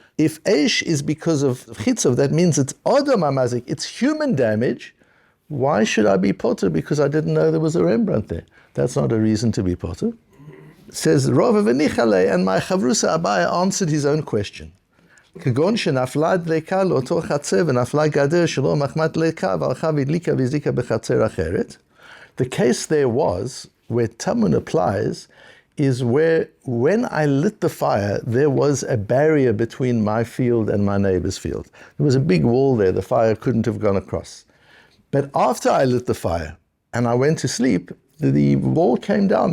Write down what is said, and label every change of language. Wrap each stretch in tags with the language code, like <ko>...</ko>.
<en>If Eish is because of חיציו, that means it's Odom HaMazik, it's human damage. Why should I be potter because I didn't know there was a Rembrandt there? That's not a reason to be potter. Says, Rova v'nichale, and my Chavrusa Abaya answered his own question.</en> <he>כגון שנפלה דלקה לאותו חצר ונפלה גדר שלא מחמת דלקה והלכה והדליקה והזיקה בחצר אחרת.</he> <en>The case there was, where Talmud applies, is where when I lit the fire, there was a barrier between my field and my neighbor's field. There was a big wall there, the fire couldn't have gone across. But after I lit the fire and I went to sleep, the wall came down.</en>